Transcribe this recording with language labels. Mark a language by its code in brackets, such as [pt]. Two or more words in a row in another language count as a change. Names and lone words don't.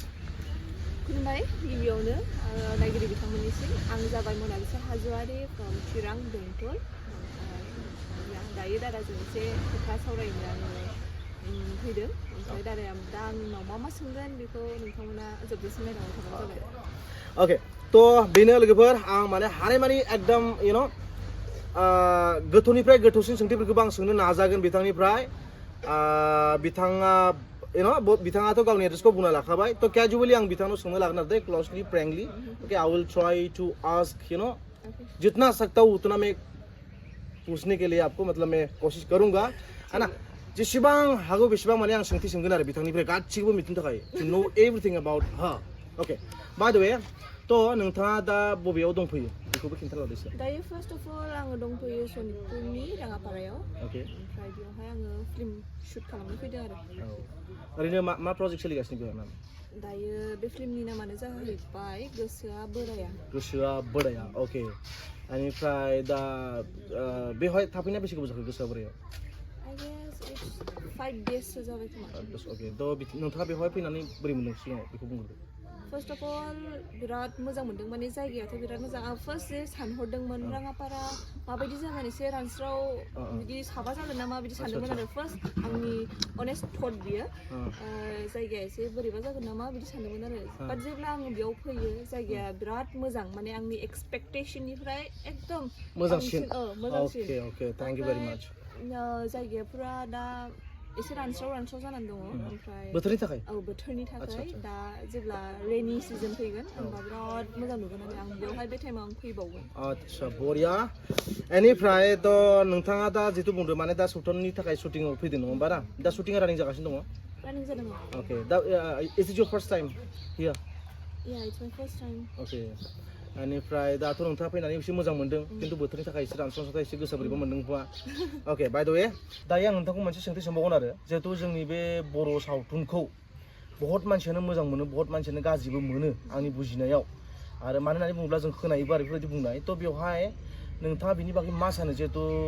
[brx] खुलुमबाय गिबियावनो नायगिरि बिथांमोननिसिम आं जाबाय मनालिसा हाज'वारि फ्रम चिरां बेंटल दायो दादाजों एसे खोथा सावरायनो आङो फैदों ओमफ्राय दादाया दा आंनाव मा सोंगोन बेखौ नोंथांमोना जोबजासिम नायलांबाय थाबानो जाबाय ओके तो बेनो लोगोफोर आं माने हानायमानि एकदम गोथौनिफ्राय गोथौसिन सोंथिफोरखौबो आं सोंनो नाजागोन बिथांनिफ्राय बिथाङा बिथाङाथ' गावनि एड्रेसखौ बुंना लाखाबाय तो कैजुअली आं बिथांनाव सोंनो लागोन आरो [en] closely frankly okay I will try to ask [hi] जितना सकता हूँ उतना मैं पूछने के लिए आपको मतलब मैं कोशिश करूंगा है ना [brx] जेसेबां हागौ बेसेबां माने आं सोंथि सोंगोन आरो बिथांनिफ्राय गासिखौबो मिथिनो थाखाय [en] to know everything about her okay by the way [brx] तो नोंथाङा दा बबेयाव दंफैयो बेखौबो खिन्थालादो एसे दायो [en] first of all [brx] आङो दंफैयो सनितपुरनि राङापारायाव ओके ओमफ्राय बेयावहाय आङो फिल्म शुट खालामनो फैदों आरो ओरैनो मा प्रजेक्ट सोलिगासिनो बेयाव नाम दायो बे फिल्मनि नामानो जाहैबाय गोसोआ बोराया ओके बेनिफ्राय दा बेवहाय थाफैनाया बेसे गोबाव जाखो गोसोआ बोरायाव [en] I guess it's 5 days जाबाय खोमा [brx] ओके थ' नोंथाङा बेवहाय फैनानै बोरै मोनदों सिगाङाव बेखौ बुंग्रोदो [en] first of all [brx] बिराद मोजां मोनदों माने जायगायाथ' बिराद मोजां आं फार्स्ट जे सानहरदोंमोन राङापारा माबायदि जागोन एसे रानस्राव बिदि साबा जागोन ना माबायदि सानदोंमोन आरो फार्स्ट आंनि [en] honest thought [brx] बियो जायगाया एसे बोरैबा जागोन नामा बिदि सानदोंमोन आरो बाट जेब्ला आङो बेयाव फैयो जायगाया बिराद मोजां माने आंनि एक्सपेक्टेशननिफ्राय एकदम मोजांसिन मोजांसिन [en] thank you very much [brx] जायगाफोरा दा एसे रानस्राव जानानै दङ ओमफ्राय बोथोरनि थाखाय बोथोरनि थाखाय दा जेब्ला [en] rainy season [brx] फैगोन होमबा बिराद मोजां नुगोन आरो आं बेवहाय बे टाइमाव आं फैबावगोन आच्छा बरिया बेनिफ्राय थ' नोंथाङा दा जितु बुंदों माने दा सावथुननि थाखाय शुटिंआव फैदों नङा होमबा ना दा शुटिंआ रानिं जागासिनो दङ रानिं जादों [en] okay da is it your first time here yeah it's my first time [brx] ओके बेनिफ्राय दाथ' नोंथाङा फैनानै एसे मोजां मोनदों खिन्थु बोथोरनि थाखाय एसे रानस्राव एसे गोसो बोरैबा मोनदों खोमा ओके [en] by the way [brx] दायो आं नोंथांखौ मोनसे सोंथि सोंबावगोन आरो जिहेथु जोंनि बे बर' सावथुनखौ बहुत मानसियानो मोजां मोनो बहुत मानसियानो गाज्रिबो मोनो आंनि बुजिनायाव आरो मानो होननानै बुङोब्ला जों खोनायोबो आरो बेफोरबायदि बुंनाय थ' बेवहाय नोंथाङा बिनि बागै मा सानो जिहेथु